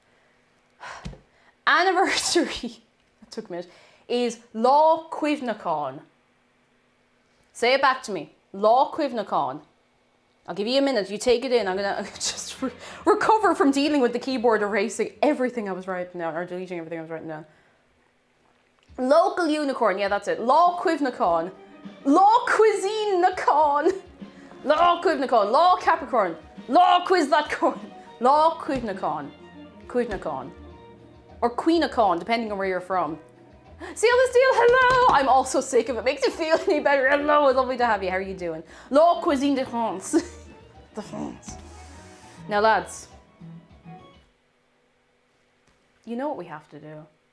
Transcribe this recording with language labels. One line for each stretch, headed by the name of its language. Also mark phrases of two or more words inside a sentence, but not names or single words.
English: Anniversary, that took a minute, is
Irish: Lá Cuimhneacháin.
English: Say it back to me.
Irish: Lá Cuimhneacháin.
English: I'll give you a minute. You take it in. I'm going to just recover from dealing with the keyboard erasing everything I was writing down, or deleting everything I was writing down. Local unicorn, yeah, that's it.
Irish: Lá Cuimhneacháin. Lá Cuisine-na-cáin. Lá Cuimhneacháin. Lá Capricorn. Lá
English: Quiz that corn.
Irish: Lá Cuimhneacháin. Cuimhneacháin.
English: Or Queenacháin, depending on where you're from. Seal the Steel, hello! I'm also sick of it. Makes it feel any better. Hello, it's lovely to have you. How are you doing?
French: La Cuisine de France. De France.
English: Now, lads. You know what we have to do.